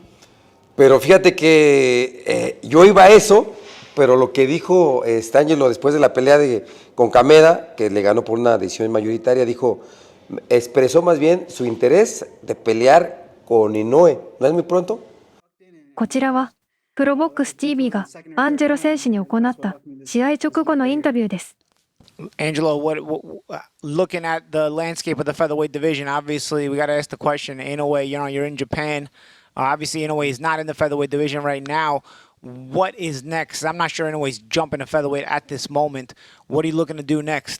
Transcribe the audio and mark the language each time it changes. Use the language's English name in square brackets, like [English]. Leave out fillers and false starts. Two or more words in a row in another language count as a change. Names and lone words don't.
[Spanish] Pero fíjate que yo iba a eso, pero lo que dijo Ángelo después de la pelea con Kameda, que le ganó por una decisión mayoritaria, dijo, expresó más bien su interés de pelear con Inoue. ¿No es muy pronto? [Japanese] こちらは、プロボックス TV がアンジェロ選手に行った試合直後のインタビューです。 [English] Angelo, looking at the landscape of the featherweight division, obviously we got to ask the question. Inoue, you're in Japan. Obviously, Inoue is not in the featherweight division right now. What is next? I'm not sure Inoue's jumping to featherweight at this moment. What are you looking to do next?